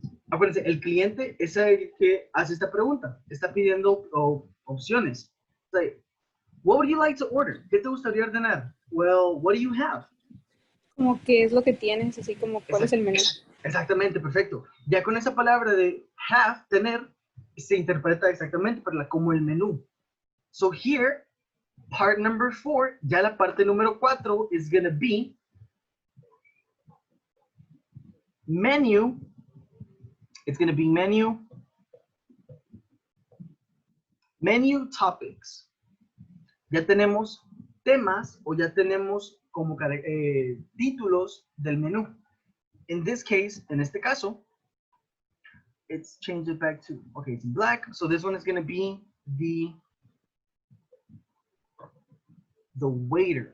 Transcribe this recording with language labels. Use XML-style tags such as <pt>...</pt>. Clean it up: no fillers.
<es>Acuérdense, el cliente es el que hace esta pregunta. Está pidiendo opciones.</es> <en>Like, what would you like to order? ¿Qué te gustaría ordenar? Well, what do you have?</en> <es>Como qué es lo que tienes, así como cuál es el menú. Exactamente, perfecto. Ya con esa palabra de have, tener, se interpreta exactamente como el menú.</es> <en>So here, part number 4,</en> <es>ya la parte número 4</es> <en>is going to be menu. It's going to be menu topics.</en> <es>Ya tenemos temas o ya tenemos como títulos del menú.</es> <en>In this case,</en> <es>en este caso,</es> <en>it's changed it back to, okay, it's in black. So this one is going to be the waiter.</en>